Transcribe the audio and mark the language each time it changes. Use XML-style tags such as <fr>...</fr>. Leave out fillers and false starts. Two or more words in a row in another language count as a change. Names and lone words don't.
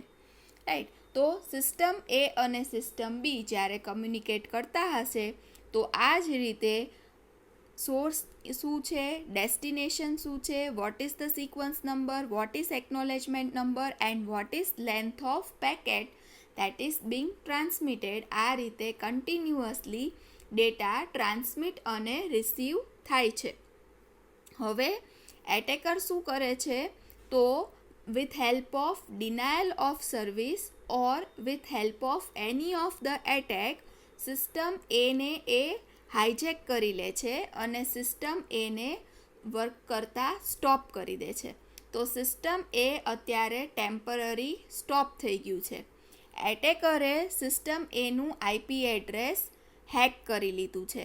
<gu>રાઈટ, તો સિસ્ટમ A અને સિસ્ટમ B જ્યારે કમ્યુનિકેટ કરતા હશે તો આ જ રીતે સોર્સ શું છે, ડેસ્ટિનેશન શું છે,</gu> <en>what is the sequence number, what is acknowledgement number and what is length of packet that is being transmitted.</en> <gu>આ રીતે કન્ટિન્યુઅસલી</gu> <en>data transmit</en> <gu>અને રિસીવ થાય છે. હવે એટેકર શું કરે છે, તો</gu> <en>with help of denial of service or with help of any of the attack,</en> <gu>સિસ્ટમ એને એ હાઈજેક કરી લે છે અને સિસ્ટમ એને વર્ક કરતા સ્ટોપ કરી દે છે. તો સિસ્ટમ એ અત્યારે</gu> <en>temporary stop</en> <gu>થઈ ગયું છે. એટેકરે સિસ્ટમ એનું</gu> <en>IP address</en> <gu>હેક કરી લીધું છે.</gu>